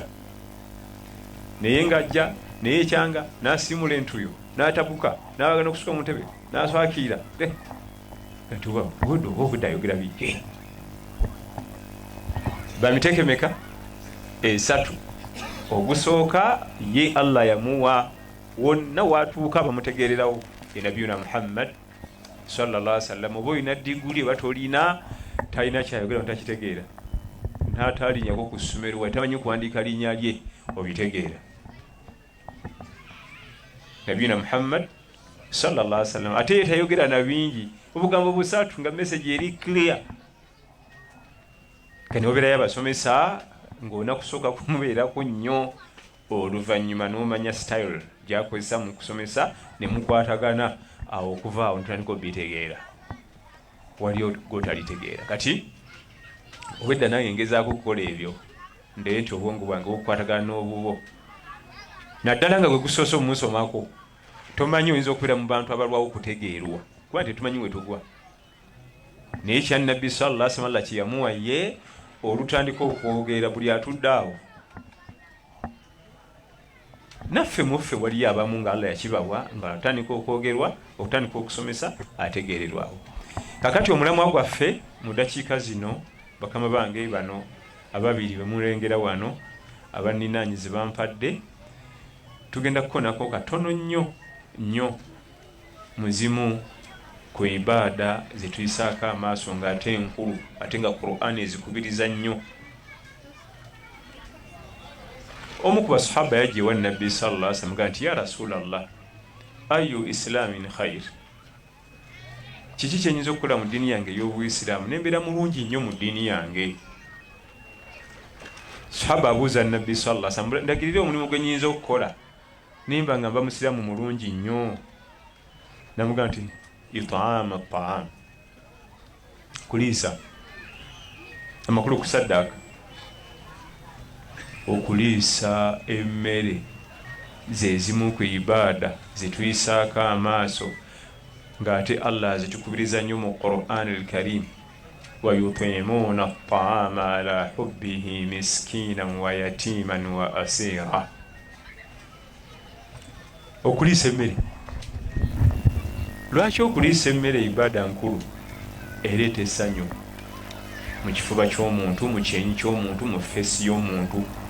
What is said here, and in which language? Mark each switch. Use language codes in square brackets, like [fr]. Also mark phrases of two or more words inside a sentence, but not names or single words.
[lg] Naye ng'ajja, naye ekyanga, n'asiimula entuyo, n'atabuka, n'abagana okusuka mu ntebe, n'aswakiira. Tuba budde oba obudde ayogera biki? Bamiteeke meka? 3. Ogusooka ye Allah yamuwa wonna watuuka bamutegeererawo ye nabiyuna Muhammad [ar] صلى الله عليه وسلم. [lg] Oba olina diguli oba tolina, talina kyayogera ntakitegeera. N'atalinyako ku ssomero wa tamanyi kuwandiika linnya lye obitegeera. Nabiyuna Muhammad [ar] صلى الله عليه وسلم [lg] ate tayogera na bingi, obugambo busatu nga message eri clear. Kani obeerayo abasomesa ng'olina kusooka kumubeerako nnyo, oluvannyuma n'omanya style gy'akozesa mu kusomesa ne mukwatagana, awo okuva awo ntandika obitegeera. Waliyo gotalitegeera. Kati obwedda nange ngezaako okukola ebyo ndee nti obwongo bwange bukwatagana n'obubo. Naddala nga gwe gusoose omunsomako tomanyi oyinza okubeera mu bantu abalwawo okutegeerwa kuba tetumanyi we tugwa. Naye kya Nabbi [ar] صلى الله عليه وسلم [lg] kye yamuwa ye olutandika okwogera buli atudde awo. Naffe muffe waliyo abamu nga Allah yakibawa nga atandika okwogerwa, okutandika okusomesa ategeererwawo. Kakati omulamwa gwaffe mu ddakiika zino bakama bange bano ababiri bemulengera wano abaninaanyizi bampadde, tugenda kukonako katono nnyo muzimu ku ibaada zetuyisaako amaaso ng'ate enkulu ate nga Qur'an ezikubiriza nnyo. Omu ku basahaba yaggye wa Nabbi [ar] صلى الله عليه وسلم [lg] nti [ar] يا رسول الله أي الإسلام خير, [lg] kiki kyenyinza okukola mu ddiini yange ey'Obuisiraamu nembeera mulungi nnyo mu ddiini yange? Sahaba abuuza Nabbi [ar] صلى الله عليه وسلم, [lg] ndagirira omulimu gwe nnyinza okukola nimba nga mba musiraamu mulungi nnyo. Namugamba nti [ar] إطعام الطعام, [lg] kuliisa amakulu kusaddaaka, okuliisa emmere zezimu ku ibaada zetuyisaako amaaso ng'ate Allah zitukubiriza nnyo mu [ar] القرآن الكريم, ويطعمون الطعام على حبه مسكينا ويتيما وأسيرا. [lg] Okuliisa emmere, lwaki okuliisa emmere ibaada nkulu ereeta essanyu mu kifuba ky'omuntu, mu kyenyi ky'omuntu, mu feesi y'omuntu.